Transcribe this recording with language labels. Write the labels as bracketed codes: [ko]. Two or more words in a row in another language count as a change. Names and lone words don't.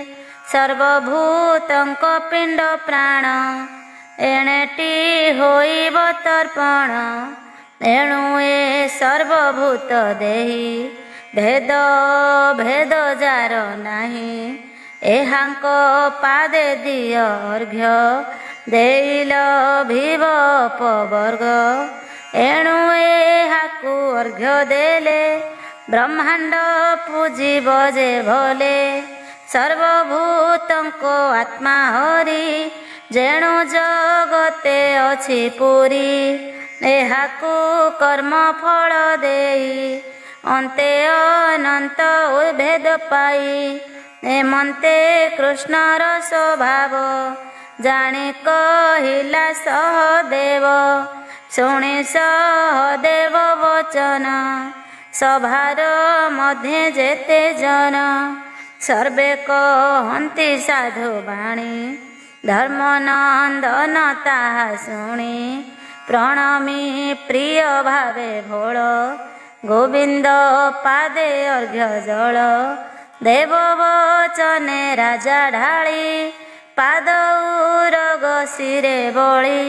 [or] ସର୍ବଭୂତଙ୍କ ପିଣ୍ଡ ପ୍ରାଣ ଏଣେଟି ହୋଇବ ତର୍ପଣ ଏଣୁ ଏ ସର୍ବଭୂତ ଦେହି ଭେଦ ଭେଦ ଯାର ନାହିଁ ଏହାଙ୍କ ପାଦେ ଦିଅ ଅର୍ଘ୍ୟ ଦେଇଲ ଭିବ ପବର୍ଗ ଏଣୁ ଏହାକୁ ଅର୍ଘ୍ୟ ଦେଲେ ବ୍ରହ୍ମାଣ୍ଡ ପୂଜିବ ଯେ ଭଲେ ସର୍ବଭୂତଙ୍କ ଆତ୍ମା ହରି ଯେଣୁ ଜଗତେ ଅଛି ପୂରି ଏହାକୁ କର୍ମ ଫଳ ଦେଇ ଅନ୍ତେ ଅନନ୍ତ ଭେଦ ପାଇ ଏମନ୍ତେ କୃଷ୍ଣର ସ୍ୱଭାବ ଜାଣି କହିଲା ସହଦେବ ଶୁଣି ସହଦେବ ବଚନ ସଭାର ମଧ୍ୟ ଯେତେ ଜନ ସର୍ବେ କହନ୍ତି ସାଧୁ ବାଣୀ ଧର୍ମନନ୍ଦନ ତାହା ଶୁଣି ପ୍ରଣମି ପ୍ରିୟ ଭାବେ ଭୋଳ ଗୋବିନ୍ଦ ପାଦେ ଅର୍ଘ୍ୟ ଜଳ ଦେବ ବଚନେ ରାଜା ଢାଳି ପାଦ ଉରଗ ଶିରେ ବଳି